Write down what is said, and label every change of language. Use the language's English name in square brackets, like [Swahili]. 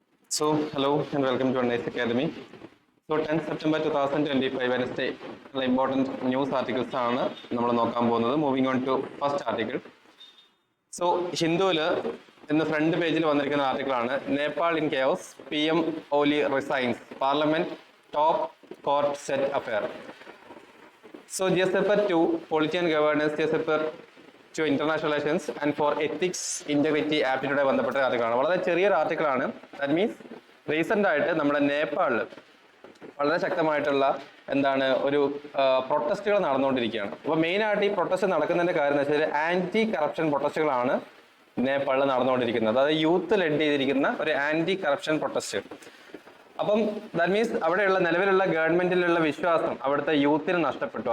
[English] So, hello and welcome to NICE Academy. So, 10th September 2025 Wednesday, important news articles [Malayalam] ആണ് നമ്മൾ നോക്കാൻ പോകുന്നത്. [English] Moving on to first article. So, [Malayalam] ഹിന്ദുവിൽ ഇന്ന് front പേജിൽ വന്നിരിക്കുന്ന ആർട്ടിക്കിൾ ആണ് [English] Nepal in chaos, PM Oli resigns, Parliament top court set affair. So, GS paper 2, Polity and Governance, GS paper 2, International Relations and for Ethics, Integrity, Aptitude [Malayalam] ബന്ധപ്പെട്ട ആർട്ടിക്കിളാണ്. വളരെ ചെറിയൊരു ആർട്ടിക്കിളാണ്. That means recent ആയിട്ട് നമ്മുടെ നേപ്പാളിൽ വളരെ ശക്തമായിട്ടുള്ള ഒരു പ്രൊട്ടസ്റ്റുകൾ നടന്നുകൊണ്ടിരിക്കുകയാണ്. അപ്പോൾ മെയിനായിട്ട് ഈ പ്രൊട്ടസ്റ്റ് നടക്കുന്നതിൻ്റെ കാര്യം എന്ന് വെച്ചാൽ ആൻറ്റി കറപ്ഷൻ പ്രൊട്ടസ്റ്റുകളാണ് നേപ്പാളിൽ നടന്നുകൊണ്ടിരിക്കുന്നത്. അതായത് യൂത്ത് ലെഡ് ചെയ്തിരിക്കുന്ന ഒരു ആൻറ്റി കറപ്ഷൻ പ്രൊട്ടസ്റ്റ്. അപ്പം ദാറ്റ് മീൻസ് അവിടെയുള്ള നിലവിലുള്ള ഗവൺമെന്റിലുള്ള വിശ്വാസം അവിടുത്തെ യൂത്തിന് നഷ്ടപ്പെട്ടു.